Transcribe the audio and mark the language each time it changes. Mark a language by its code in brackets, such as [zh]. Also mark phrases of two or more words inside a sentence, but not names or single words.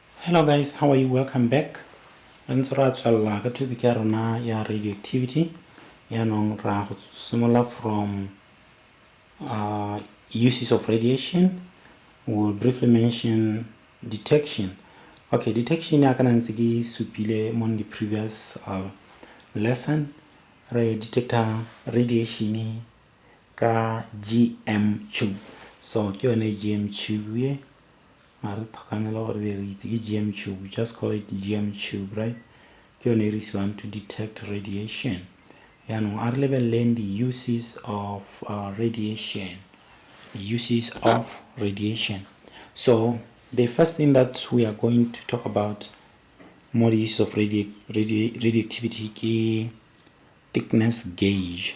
[en] Hello guys, how are you? Welcome back. [tn] Ka topic ya rona ya radioactivity. Yaanong ra go simolla [en] from uses of radiation. We'll briefly mention detection. [tn] Okay, detection ya kana ntse ke supile mo [en] the previous lesson. [tn] Re detector radiation ka GM tube. So ke yone GM tube ye. [en] GM tube, we just call it GM tube, right? Is one to detect radiation. Our level learn the uses of radiation. So the first thing that we are going to talk about more the use of radioactivity is thickness gauge.